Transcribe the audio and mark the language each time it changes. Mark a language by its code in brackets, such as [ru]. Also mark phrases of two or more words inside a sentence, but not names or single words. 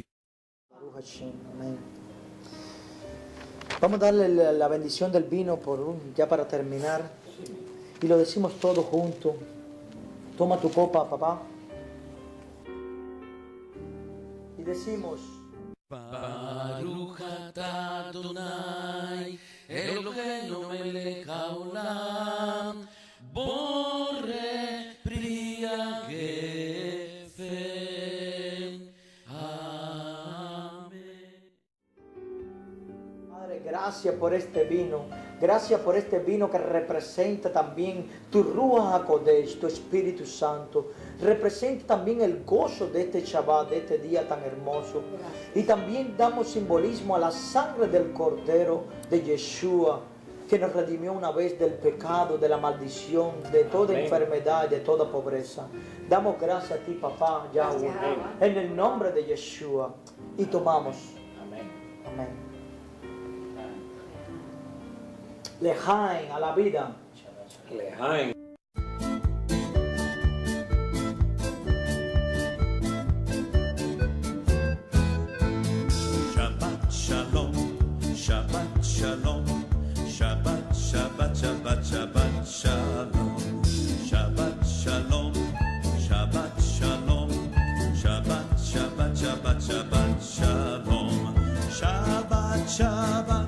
[es] Amén. Vamos a darle la bendición del vino ya para terminar. Y lo decimos todos juntos. Toma tu copa, papá. Y decimos: [he] ברוך אתה יהוה אלהינו מלך העולם בורא פרי הגפן. [es] Amén. Padre, gracias por este vino. Gracias por este vino que representa también tu [he] רוח הקודש, [es] tu Espíritu Santo. Representa también el gozo de este Shabbat, de este día tan hermoso. Y también damos simbolismo a la sangre del Cordero de Yeshua, que nos redimió una vez del pecado, de la maldición, de toda enfermedad y de toda pobreza. Damos gracias a ti, papá Yahweh, en el nombre de Yeshua. Y tomamos. Amén. Lejaim a la vida. Lejaim. [he] שבת שלום, שבת שלום, שבת, שבת, שבת, שבת שלום, שבת שלום, שבת שלום, שבת, שבת, שבת, שבת שלום, שבת, שבת.